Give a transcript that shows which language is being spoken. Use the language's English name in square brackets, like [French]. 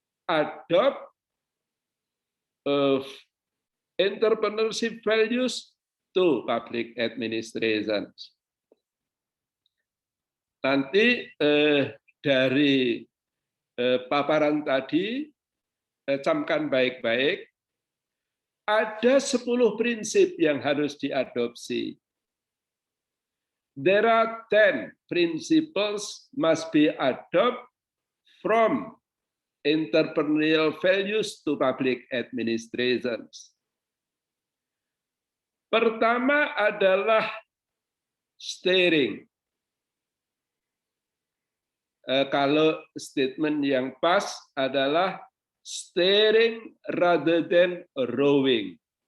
[English] Adopt entrepreneurship values to public administration. [Indonesian] Nanti dari paparan tadi, camkan baik-baik, ada 10 prinsip yang harus diadopsi. [English] There are 10 principles must be adopted from entrepreneurial values to public administrations. [Indonesian] Pertama adalah steering. Kalau statement yang pas adalah [English] steering rather than rowing.